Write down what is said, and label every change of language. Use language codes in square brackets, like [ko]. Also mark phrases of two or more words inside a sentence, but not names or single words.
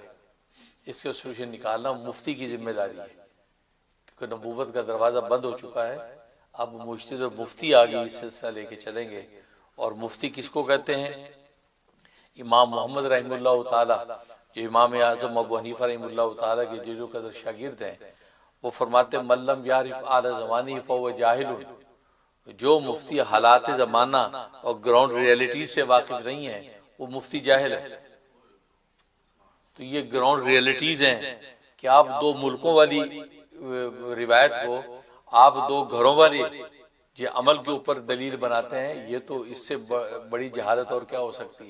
[ur] اس کا سلوشن نکالنا مفتی کی ذمہ داری ہے، کیونکہ نبوت کا دروازہ بند ہو چکا ہے۔ اب مجتہد اور مفتی آگے اس سلسلہ لے کے چلیں گے، اور مفتی کس کو کہتے ہیں؟ امام محمد رحمہ اللہ تعالی، جو امام اعظم ابو حنیفہ رحمہ اللہ تعالی کے جلیل القدر شاگرد ہیں، وہ فرماتے ہیں [ar] من لم یعرف آل زمانی فهو جاہل، [ur] جو مفتی حالات زمانہ اور [en] ground reality [ur] سے واقف نہیں ہیں وہ مفتی جاہل ہے۔ تو یہ [en] ground realities [ur] ہیں کہ آپ 2 ملکوں والی روایت کو آپ دو گھروں والے یہ عمل کے اوپر دلیل بناتے ہیں، یہ تو اس سے بڑی جہالت اور کیا ہو سکتی ہے؟